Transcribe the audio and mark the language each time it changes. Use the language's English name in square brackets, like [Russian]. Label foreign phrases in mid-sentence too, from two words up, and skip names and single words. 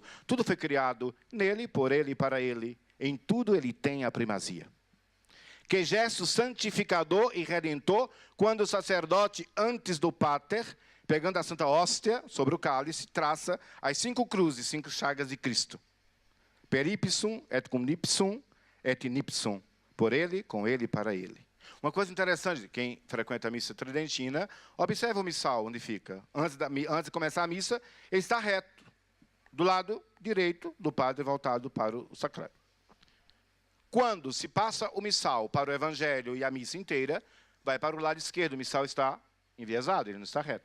[Portuguese] Tudo foi criado nele, por ele e para ele. Em tudo ele tem a primazia. Que gesto santificador e redentor, quando o sacerdote, antes do pater, pegando a santa hóstia sobre o cálice, traça as 5 cruzes, 5 chagas de Cristo. [Latin] Peripsum, et cum nipsum, et nipsum. [Portuguese] Por ele, com ele e para ele. Uma coisa interessante, quem frequenta a missa tridentina, observa o missal, onde fica. Antes de começar a missa, ele está reto, do lado direito do padre, voltado para o sacrário. Quando se passa o missal para o evangelho e a missa inteira, vai para o lado esquerdo, o missal está enviesado, ele não está reto.